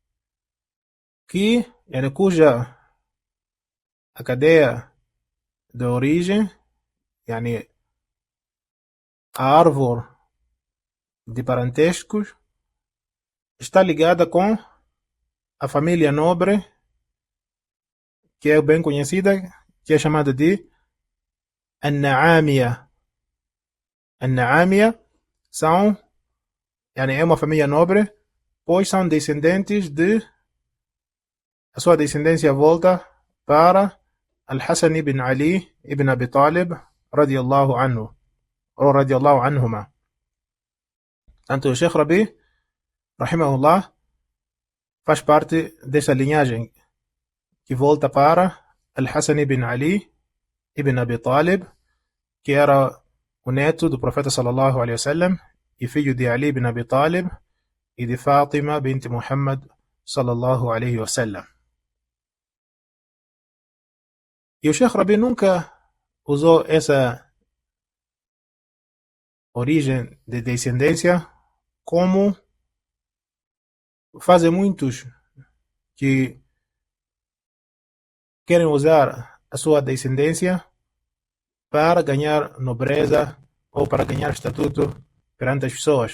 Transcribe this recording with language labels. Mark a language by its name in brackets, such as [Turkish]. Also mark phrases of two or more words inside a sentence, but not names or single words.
[Portuguese] cuja a cadeia de origem, yani a árvore de parentescos, está ligada com a família nobre, que é bem conhecida, que é chamada de An-Na'amiya. An-Na'amiya é uma família nobre, pois são descendentes a sua descendência volta para Al-Hassan ibn Ali ibn Abi Talib [Arabic] رضي الله عنه, [Portuguese] ou [Arabic] رضي الله عنهما. [Portuguese] Tanto o Sheikh Rabi, rahimahullah, faz parte dessa linhagem que volta para Al-Hassan ibn Ali ibn Abi Talib, que era o neto do profeta [Arabic] صلى الله عليه وسلم [Portuguese] e filho de Ali ibn Abi Talib e de Fátima bint Muhammad [Arabic] صلى الله عليه وسلم. [Portuguese] E o Sheikh Rabi nunca usou essa origem de descendência como fazem muitos que querem usar a sua descendência para ganhar nobreza ou para ganhar estatuto perante as pessoas.